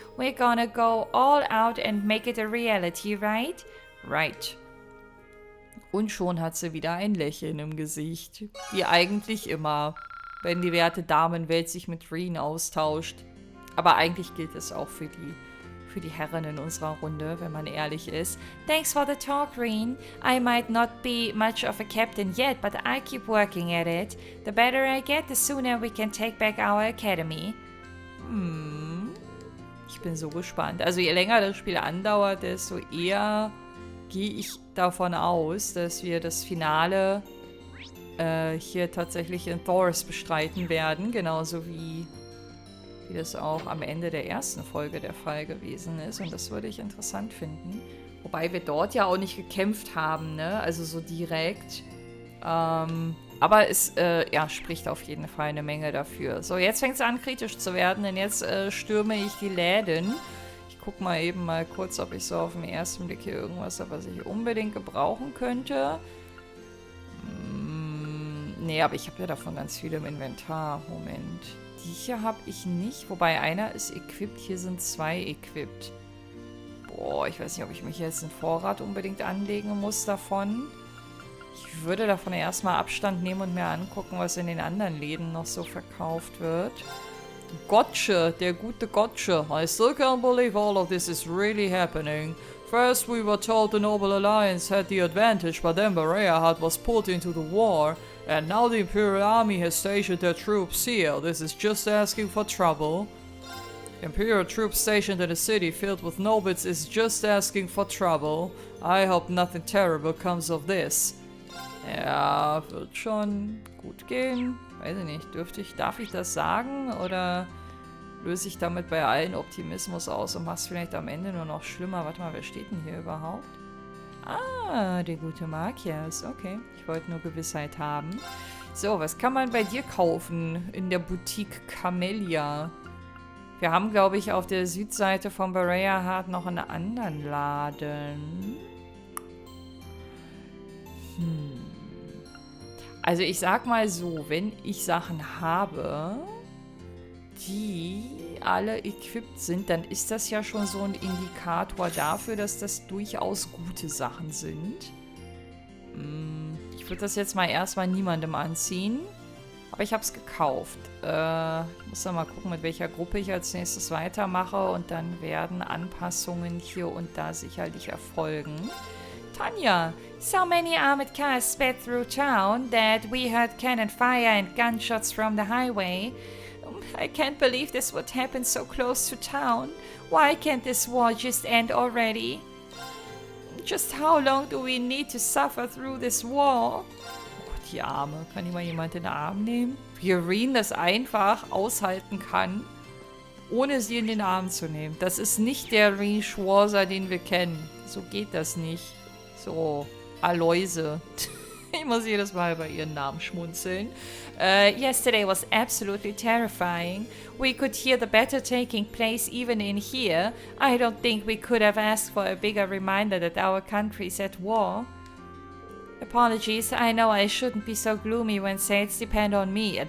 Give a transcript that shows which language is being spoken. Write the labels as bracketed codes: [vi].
[en] We're gonna go all out and make it a reality, right? Right. [de] Und schon hat sie wieder ein Lächeln im Gesicht. Wie eigentlich immer, wenn die werte Damenwelt sich mit Reen austauscht. Aber eigentlich gilt es auch für die Herren in unserer Runde, wenn man ehrlich ist. Thanks for the talk, Reen. I might not be much of a captain yet, but I keep working at it. The better I get, the sooner we can take back our academy. Ich bin so gespannt. Also je länger das Spiel andauert, desto eher gehe ich davon aus, dass wir das Finale hier tatsächlich in Thor's bestreiten werden. Genauso wie das auch am Ende der ersten Folge der Fall gewesen ist. Und das würde ich interessant finden. Wobei wir dort ja auch nicht gekämpft haben, ne? Also so direkt. Aber es spricht auf jeden Fall eine Menge dafür. So, jetzt fängt es an, kritisch zu werden, denn jetzt stürme ich die Läden. Ich gucke mal eben mal kurz, ob ich so auf den ersten Blick hier irgendwas habe, was ich unbedingt gebrauchen könnte. Nee, aber ich habe ja davon ganz viele im Inventar. Moment. Die hier habe ich nicht, wobei einer ist equipped, hier sind 2 equipped. Boah, ich weiß nicht, ob ich mich jetzt einen Vorrat unbedingt anlegen muss davon. Ich würde davon erstmal Abstand nehmen und mir angucken, was in den anderen Läden noch so verkauft wird. Gotcha, der gute Gotcha. [en] I still can't believe all of this is really happening. First we were told the Noble Alliance had the advantage, but then Berea was pulled into the war. And now the Imperial Army has stationed their troops here. This is just asking for trouble. Imperial troops stationed in a city filled with nobles is just asking for trouble. I hope nothing terrible comes of this. [de] Ja, wird schon gut gehen. Weiß ich nicht, darf ich das sagen? Oder löse ich damit bei allen Optimismus aus und mach's vielleicht am Ende nur noch schlimmer? Warte mal, wer steht denn hier überhaupt? Ah, der gute Markias. Okay, ich wollte nur Gewissheit haben. So, was kann man bei dir kaufen in der Boutique Camellia? Wir haben, glaube ich, auf der Südseite von Berea Heart noch einen anderen Laden. Also ich sag mal so, wenn ich Sachen habe, die alle equipped sind, dann ist das ja schon so ein Indikator dafür, dass das durchaus gute Sachen sind. Ich würde das jetzt mal erstmal niemandem anziehen. Aber ich habe es gekauft. Ich muss dann mal gucken, mit welcher Gruppe ich als nächstes weitermache. Und dann werden Anpassungen hier und da sicherlich erfolgen. [en] Tanja, so many armored cars sped through town that we heard cannon fire and gunshots from the highway. I can't believe this would happen so close to town. Why can't this war just end already? Just how long do we need to suffer through this war? [de] Die Arme. Kann die mal jemand in den Arm nehmen? Wie Irene das einfach aushalten kann, ohne sie in den Arm zu nehmen. Das ist nicht der Irene Schwarzer, den wir kennen. So geht das nicht. So, Aloise. Ich muss jedes Mal bei ihren Namen schmunzeln. [en] Yesterday was absolutely terrifying. We could hear the battle taking place even in here. I don't think we could have asked for a bigger reminder that our country's at war. Apologies, I know I shouldn't be so gloomy when sales depend on me.